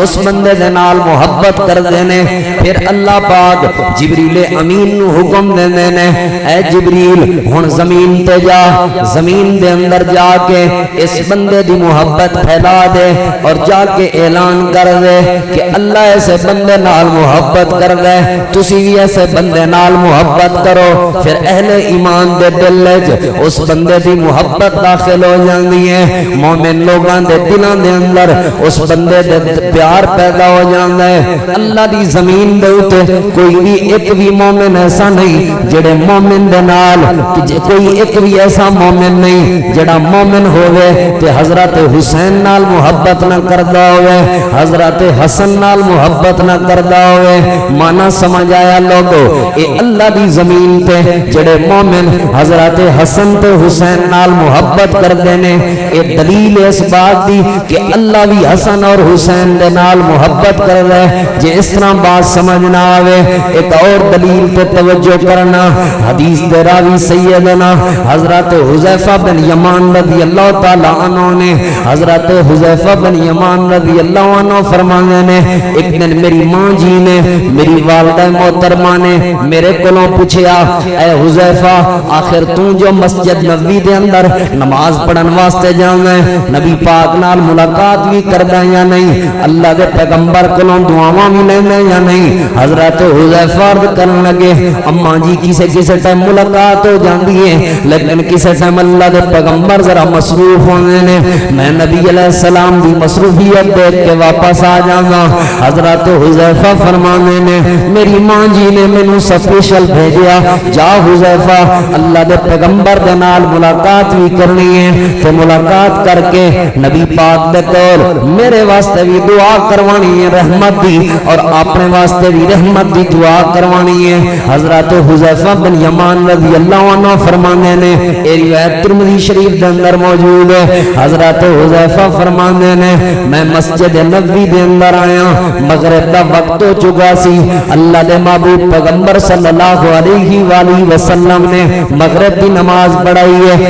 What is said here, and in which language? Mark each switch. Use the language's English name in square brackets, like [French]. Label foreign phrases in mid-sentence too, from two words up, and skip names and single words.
[Punjabi] اس بندے دے نال محبت کر دینے، پھر اللہ پاک جبریل امین نو حکم دے دینے اے جبریل ہن زمین تے جا، زمین دے اندر جا کے اس بندے دی محبت پھیلا دے اور جا کے اعلان کر دے کہ اللہ ایسے بندے نال محبت کر دے، تسی بھی ایسے بندے نال محبت کرو۔ پھر اہل ایمان دے دل وچ اس بندے دی محبت داخل ہو جاندی ہے، مومن لوگاں دے دلاں دے اندر اس بندے دے پیار پیدا ہو جاندا ہے۔ اللہ دی زمین دے اوتے کوئی بھی ایک بھی مومن ایسا نہیں جڑے مومن دے نال، کوئی ایک بھی ایسا مومن نہیں جڑا مومن ہوئے تے حضرت حسین نال محبت نہ کردا ہوئے، حضرت حسن نال محبت نہ کردا ہوئے۔ مانا سمجھ آیا لوگو، اے اللہ دی زمین تے جڑے مومن حضرت حسن تے حسین نال محبت کر دینے، اے دلیل اس بات دی کہ اللہ بھی حسن اور حسین دے نال محبت کر رہے۔ جے اس طرح بات سمجھ نہ آوے ایک اور دلیل تے توجہ کرنا، حدیث دے راوی سیدنا حضرت حذیفہ بن یمان [Arabic] رضی اللہ تعالی عنہ [Punjabi] نے، حضرت حذیفہ بن یمان [Arabic] رضی اللہ عنہ [Punjabi] فرمانے نے ایک دن میری ماں جی نے، میری والدہ محترمہ نے میرے کولوں پوچھیا اے حذیفہ آخر تو جو مسجد نبوی دے اندر نماز پڑھن واسطے جانا ہے، نبی پاک نال ملاقات بھی کردا یا نہیں، اللہ دے پیغمبر کولوں دعاواں بھی لینا یا نہیں؟ حضرت حذیفہ عرض کرن لگے اماں جی کسے ٹائم ملاقات ہو جاندی ہے لیکن کسے ٹائم اللہ دے پیغمبر ذرا مصروف ہوندے نے، میں نبی [Arabic] علیہ السلام [Punjabi] دی مصروفیت دیکھ کے واپس آ جانا۔ حضرت حذیفہ فرمانے نے میری ماں جی نے مینوں سپیشل بھیجیا جا حذیفہ اللہ دے پیغمبر دے نال ملاقات بھی کرنی ہے تے ملاقات کر کے نبی پاک دے کول میرے واسطے بھی دعا کروانی ہے رحمت دی اور اپنے واسطے بھی رحمت دی دعا کروانی ہے۔ حضرت حذیفہ بن یمان [Arabic] رضی اللہ عنہ [Punjabi] فرمانے نے اے روایت ترمذی شریف دے اندر موجود ہے، حضرت حذیفہ فرمانے نے میں مسجد نبوی دے اندر آیا، مغرب دا وقت ہو چکا سی، اللہ دے محبوب پیغمبر [Arabic] صلی اللہ علیہ وآلہ وسلم [Punjabi] نے مغرب دی نماز پڑھائی ہے۔